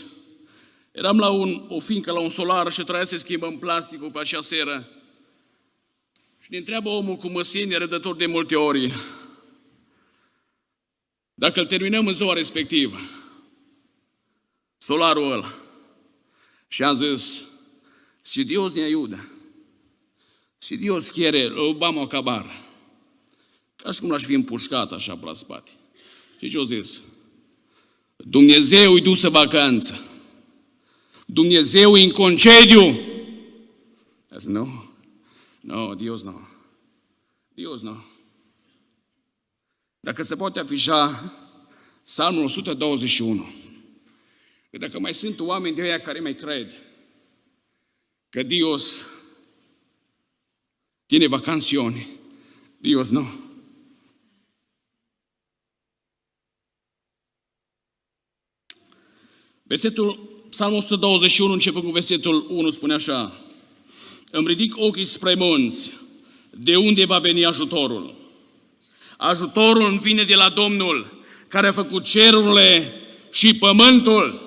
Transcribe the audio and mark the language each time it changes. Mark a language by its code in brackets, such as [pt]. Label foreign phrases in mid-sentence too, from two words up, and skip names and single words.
[ro] Eram la o fincă, la un solar și trebuia să schimbăm plasticul pe acea seră. Și ne întreabă omul cu măsienie, rădător de multe ori, dacă îl terminăm în ziua respectivă, solarul ăla. Și am zis: [es] si Dios ne ayuda, si Dios quiere, lo vamos a acabar. [ro] Ca și cum l-aș fi împușcat așa pe la spate. Și ce-o zis? Dumnezeu îi dus în vacanță. Dumnezeu e în concediu. [en] I said, [es] no, Dios no. Dios no. [ro] Dacă se poate afișa Psalmul 121, că dacă mai sunt oameni de aia care mai cred că [es] Dios tiene vacancioni, Dios no. [ro] Psalmul 121, începând cu versetul 1, spune așa: îmi ridic ochii spre munți, de unde va veni ajutorul? Ajutorul îmi vine de la Domnul, care a făcut cerurile și pământul.